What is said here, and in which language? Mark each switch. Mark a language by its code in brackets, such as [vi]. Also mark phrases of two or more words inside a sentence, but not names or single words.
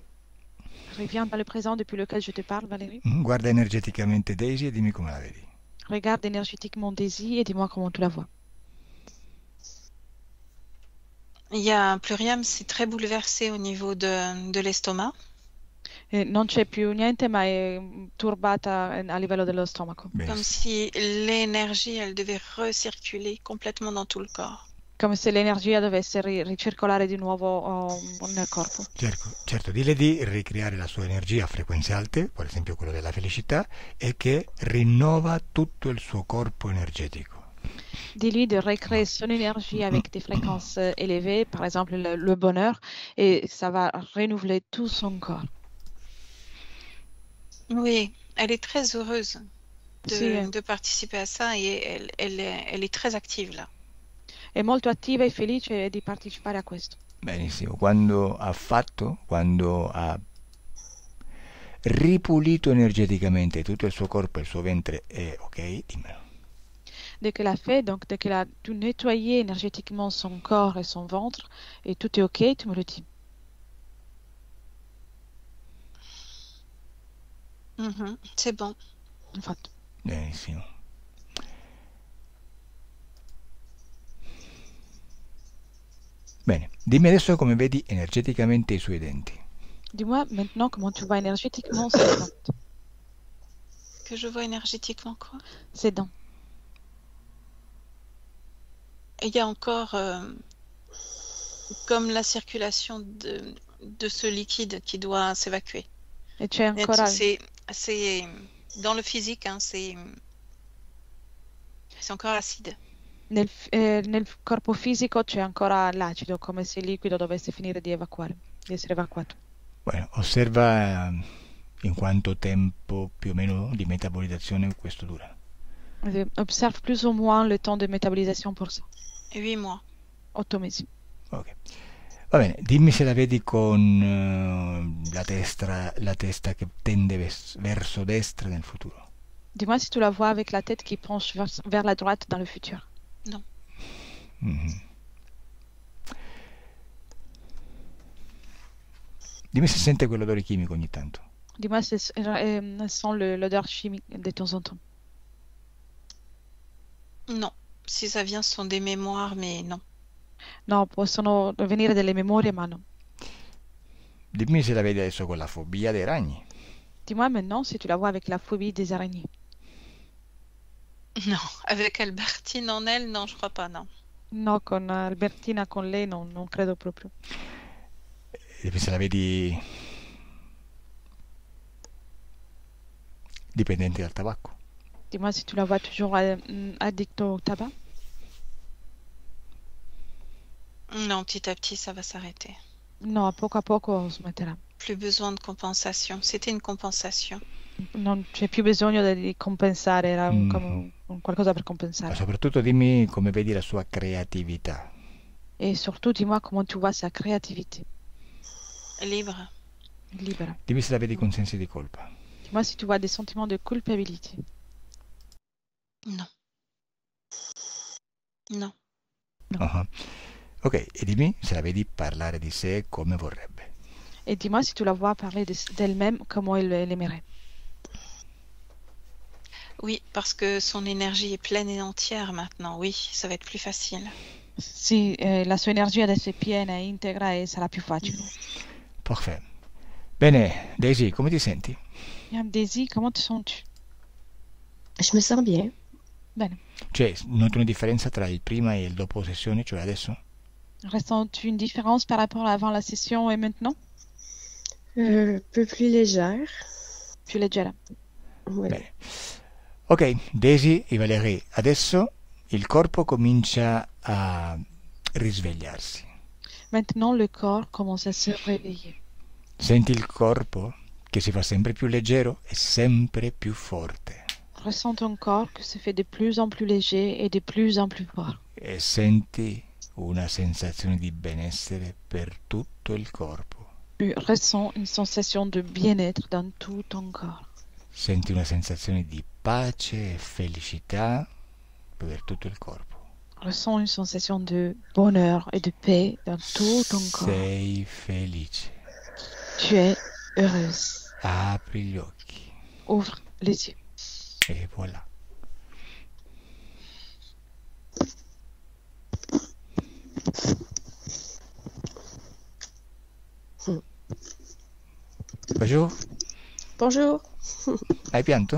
[fr] Reviens dans le présent depuis lequel je te parle, Valérie. [it] Guarda energeticamente Daisy e dimmi come la vedi. [fr] Regarde énergétiquement Daisy et dis-moi comment tu la vois. Il y a plus rien, mais c'est très bouleversé au niveau de l'estomac. [it] Non c'è più niente, ma è turbata a livello dello stomaco. Bene. [fr] Comme si l'énergie, elle devait recirculer complètement dans tout le corps. [it] Come se l'energia dovesse ricircolare di nuovo nel corpo. Certo, dile di ricreare la sua energia a frequenze alte, per esempio quello della felicità, e che rinnova tutto il suo corpo energetico. [fr] Dis-lui de recréer son énergie avec des fréquences élevées, par exemple le bonheur, et ça va renouveler tout son corps. Oui, elle est très heureuse [it] Sì, [fr] de participer à ça et elle est très active là. [it] è molto attiva e felice di partecipare a questo. Benissimo, quando ha ripulito energeticamente tutto il suo corpo e il suo ventre è ok, dimmelo. [fr] Dès qu'elle a fait, donc dès qu'elle a tout nettoyé énergétiquement son corps et son ventre, et tout est ok, tu me le dis. C'est bon. [it] Infatti. Benissimo. Bene, dimmi adesso come vedi energeticamente i suoi denti. [fr] Dis-moi maintenant comment tu vois énergétiquement ses dents. Que je vois énergétiquement quoi? Ses dents. Et il y a encore comme la circulation de ce liquide qui doit s'évacuer. [it] E c'è ancora... [fr] C'est dans le physique, hein, c'est encore acide. [it] Nel corpo fisico c'è ancora l'acido, come se il liquido dovesse finire di essere evacuato. Bueno, osserva in quanto tempo più o meno di metabolizzazione questo dura. [fr] Observe plus ou moins le temps de métabolisation pour ça. 8 mois. [it] 8 mesi. Ok. Va bene, dimmi se la vedi con la testa che tende verso destra nel futuro. [fr] Dis-moi si tu la vois avec la tête qui penche vers la droite dans le futur. Non. [it] Dimmi se sente quell'odore chimico ogni tanto. [fr] Dis-moi si elle sent l'odeur chimique de temps en temps. Non. Si ça vient, ce sont des mémoires, mais non. [it] No, possono venire delle memorie, ma no. Dimmi se la vedi adesso con la fobia dei ragni. [fr] Dis-moi maintenant si tu la vois avec la phobie des araignées. Non, avec Albertine en elle, non, je crois pas, non. [it] No, con Albertina, con lei non credo proprio. Dimmi se la vedi dipendente dal tabacco. [fr] Dis-moi si tu la vois toujours addict au tabac. Non, petit à petit, ça va s'arrêter. [it] No, a poco smetterà. [fr] Plus besoin de compensation. C'était une compensation. [it] Non c'è più bisogno di compensare, era Mhm. un qualcosa per Ma compensare. soprattutto dimmi come vedi la sua creatività. [fr] Et surtout, dis-moi comment tu vois sa créativité, Libre. [it] libera. Dimmi se la vedi con sensi di colpa. [fr] Dis-moi si tu vois des sentiments de culpabilité. Non. Non. Ah. [it] Ok, e dimmi se la vedi parlare di sé come vorrebbe. [fr] Et dis-moi si tu la vois parler d'elle-même, comment elle aimerait. Oui, parce que son énergie est pleine et entière maintenant. Oui, ça va être plus facile. [it] Sì, la sua energia adesso è piena, è integra e sarà più facile. [fr] Parfait. [it] Bene, Daisy, come ti senti? [fr] Bien, Daisy, comment te sens-tu? Je me sens bien. [it] Bene. Cioè, noti una differenza tra il prima e il dopo sessione, cioè adesso? [fr] Ressens-tu une différence par rapport à avant la session et maintenant? Un peu plus légère. [it] Più leggera. [fr] Oui. [it] Bene. Ok, Daisy e Valerie, adesso il corpo comincia a risvegliarsi. [fr] Maintenant, le corps commence à se réveiller. [it] Senti il corpo che si fa sempre più leggero e sempre più forte. [fr] Ressens ton corps que se fait de plus en plus léger et de plus en plus fort. [it] E senti una sensazione di benessere per tutto il corpo. [fr] Tu ressens une sensation de bien-être dans tout ton corps. [it] Senti una sensazione di pace e felicità per tutto il corpo. [fr] Ressens une sensation de bonheur et de paix dans tout ton corps. [it] Sei felice. [fr] Tu es heureuse. [it] Apri gli occhi. [fr] Ouvre les yeux. E voilà. Bonjour. Bonjour. [it] Hai pianto?